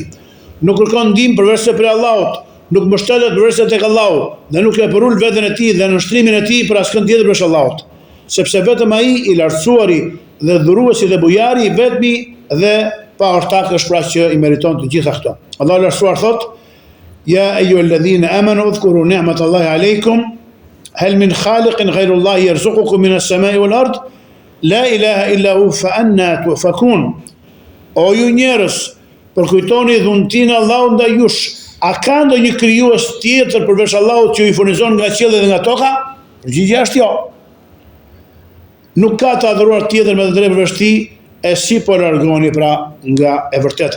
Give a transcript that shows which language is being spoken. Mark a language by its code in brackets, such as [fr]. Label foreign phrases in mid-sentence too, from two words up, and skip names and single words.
[sq] Nuk kërkon ndihmë përveç se prej Allahut, nuk mbështetet përveç se tek Allahu dhe nuk e përul veten e tij dhe nështrimin e tij për askënd tjetër veç Allahut, sepse vetëm ai i lartësuari dhe dhuruesi dhe bujari i vetmi dhe pa ortak është pra që i meriton të gjitha këto. Allahu lartësuar thot: [ar] "يا أيها الذين آمنوا اذكروا نعمة الله عليكم هل من خالق غير الله يرزقكم من السماء والأرض لا إله إلا هو فأنى تؤفكون." [sq] O ju njerëz, përkujtoni dhuntinë e Allahut ndaj jush. A ka ndonjë krijues tjetër përveç Allahut që ju furnizon nga qielli dhe nga toka? Përgjigjja është jo. Nuk ka të adhuruar tjetër me të drejtë përveç tij, e si po largoni pra nga e vërteta.